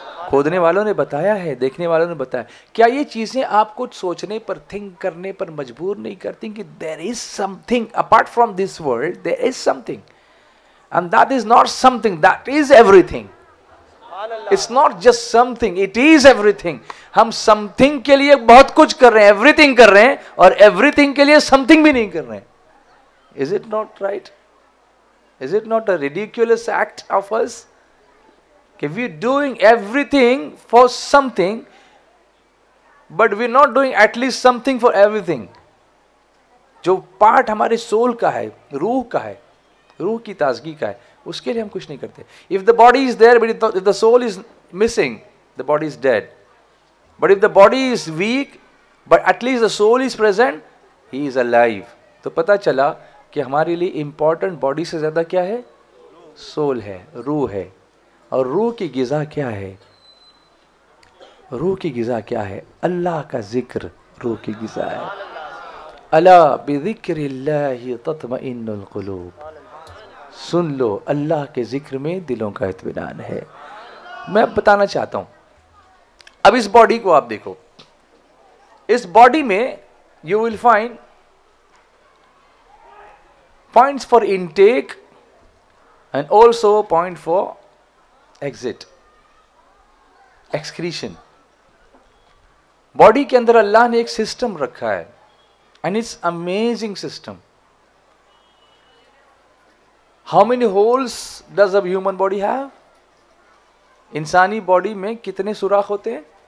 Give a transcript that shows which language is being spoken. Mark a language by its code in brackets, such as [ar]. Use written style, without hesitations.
[hi] खोदने वालों ने बताया है, देखने वालों ने बताया. क्या ये चीजें आपको सोचने पर, थिंक करने पर मजबूर नहीं करती कि [en] There is something apart from this world, there is something, and that is not something, that is everything. It's not just something, it is everything. [hi] हम समथिंग के लिए बहुत कुछ कर रहे हैं, एवरीथिंग कर रहे हैं, और एवरीथिंग के लिए समथिंग भी नहीं कर रहे हैं. [en] Is it not right? Is it not a ridiculous act of us? If we're doing everything for something, but we're not doing at least something for everything. [hi] जो पार्ट हमारे सोल का है, रूह का है, रूह की ताजगी का है, उसके लिए हम कुछ नहीं करते. [en] If the body is there, but if the soul is missing, the body is dead. But if the body is weak, but at least the soul is present, he is alive. [hi] तो पता चला कि हमारे लिए important body से ज्यादा क्या है? सोल है, रूह है. और रूह की गिज़ा क्या है? रूह की गिज़ा क्या है? अल्लाह का जिक्र रूह की गिज़ा है. [ar] अला बिज़िक्रिल्लाहि तत्मइन्नुल क़ुलूब. [hi] सुन लो, अल्लाह के जिक्र में दिलों का इत्मीनान है. मैं बताना चाहता हूं, अब इस बॉडी को आप देखो. इस बॉडी में [en] You will find points for intake and also point for exit, excretion. [hi] Body के अंदर अल्लाह ने एक सिस्टम रखा है, [en] And it's amazing system. How many holes does a human body have? [hi] इंसानी बॉडी में कितने सुराख होते हैं?